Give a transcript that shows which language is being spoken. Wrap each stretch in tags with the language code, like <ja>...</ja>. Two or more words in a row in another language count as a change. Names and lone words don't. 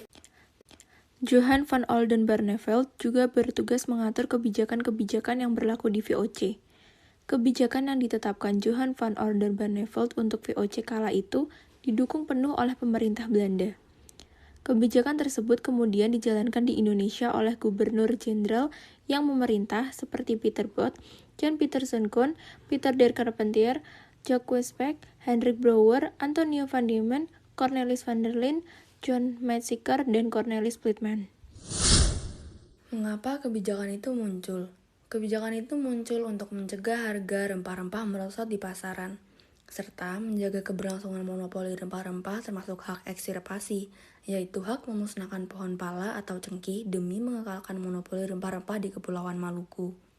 <id>Johan van Oldenbarnevelt juga bertugas mengatur kebijakan-kebijakan yang berlaku di VOC. Kebijakan yang ditetapkan Johan van Oldenbarnevelt untuk VOC kala itu didukung penuh oleh pemerintah Belanda. Kebijakan tersebut kemudian dijalankan di Indonesia oleh Gubernur Jenderal yang memerintah seperti Pieter Both, Jan Pieterszoon Koen, Pieter der Carpentier, Jacques Beck, Hendrik Brouwer, Antonio van Diemen, Cornelis van der Linde, John Maetszeker, dan Cornelis Plietman. Mengapa kebijakan itu muncul? Kebijakan itu muncul untuk mencegah harga rempah-rempah merosot di pasaran, serta menjaga keberlangsungan monopoli rempah-rempah termasuk hak ekstirpasi, yaitu hak memusnahkan pohon pala atau cengkih demi mengekalkan monopoli rempah-rempah di Kepulauan Maluku.</id>